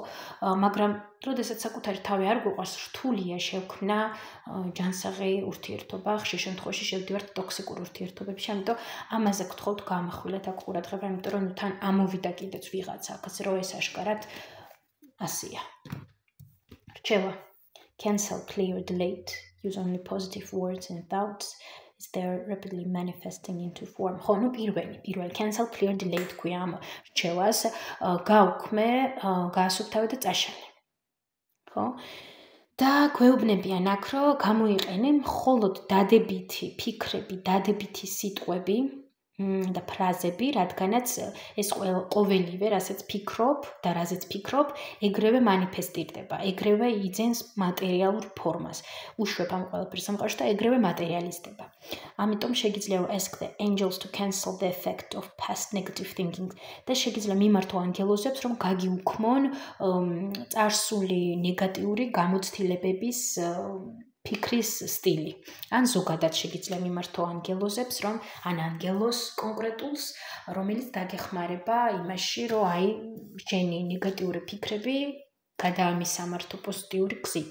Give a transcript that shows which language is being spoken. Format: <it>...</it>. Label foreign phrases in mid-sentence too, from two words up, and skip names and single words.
<ka>მაგრამ როდესაც საკუთარი თავი არ გვიყვარს, რთულია შევქმნა ჯანსაღი ურთიერთობა, ხშირ შემთხვევაში შევდივართ ტოქსიკურ ურთიერთობებში, ამიტომ ამაზე გთხოვთ გამახვილეთ აქ ყურადღება, იმიტომ რომ თან ამოვიდა კიდეც ვიღაცა, ასე რომ ეს აშკარად ასია. რჩევა.</ka> <en>Cancel, clear, delete. Use only positive words and thoughts. Is there rapidly manifesting into form.</en> <ka>ხო, ნუ პირველი</ka> <en>cancel, clear, delete</en> <ka>ქვია ამ რჩევას. გაუქმე, გაასუფთავე და წაშალე. ხო? და გვეუბნებიან აქ, რომ გამოიყენე მხოლოდ დადებითი ფიქრები, დადებითი სიტყვები და ფრაზები, რადგანაც ეს ყოველივე, რასაც ფიქრობ და რაზეც ფიქრობ, ეგრევე მანიფესტირდება, ეგრევე იძენს მატერიალურ ფორმას. უშვებ ამ ყველაფერს სამყაროში და ეგრევე მატერიალიზდება. ამიტომ შეგიძლია</ka> <en>ask the angels to cancel the effect of past negative thinking.</en> <ka>და შეგიძლია მიმართო ანგელოზებს, რომ გაგიუქმონ წარსული ნეგატიური გამოცდილებების ფიქრის სტილი. ან ზოგადად შეგიძლია მიმართო ანგელოზებს, რომ ან ანგელოს კონკრეტულს, რომელიც დაგეხმარება იმაში, რომ აი შენი ნეგატიური ფიქრები გადაამისამართო პოზიტიური გზით.</ka>